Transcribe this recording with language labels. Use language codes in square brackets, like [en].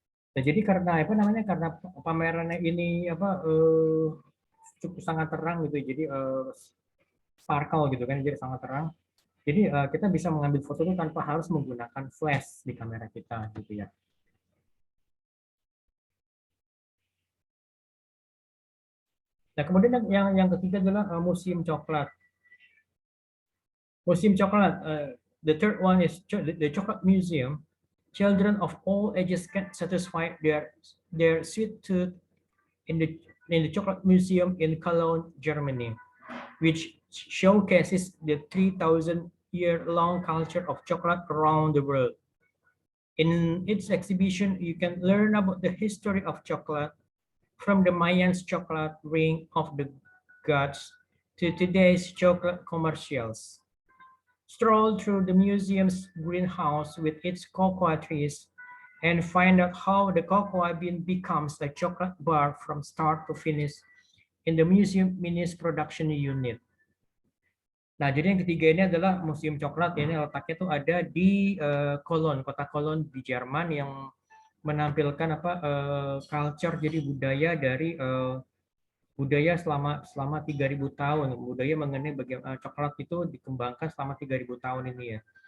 [id] Nah, jadi karena apa namanya karena pamerannya ini apa cukup sangat terang gitu, jadi sparkle gitu kan, jadi sangat terang. Jadi kita bisa mengambil foto itu tanpa harus menggunakan flash di kamera kita gitu ya. Nah, kemudian yang ketiga adalah museum coklat. Museum coklat. [en] The third one is the Chocolate Museum. Children of all ages can satisfy their sweet tooth in the Chocolate Museum in Cologne, Germany, which showcases the 3,000-year-long culture of chocolate around the world. In its exhibition, you can learn about the history of chocolate, from the Mayans' chocolate ring of the gods to today's chocolate commercials. Stroll through the museum's greenhouse with its cocoa trees and find out how the cocoa bean becomes a chocolate bar from start to finish in the museum mini's production unit. [id] Nah, jadi yang ketiga ini adalah Museum Coklat. Ini letaknya tuh ada di Cologne, kota Cologne di Jerman yang menampilkan apa culture jadi budaya dari budaya selama 3.000 tahun. Budaya mengenai bagaimana coklat itu dikembangkan selama 3.000 tahun ini ya.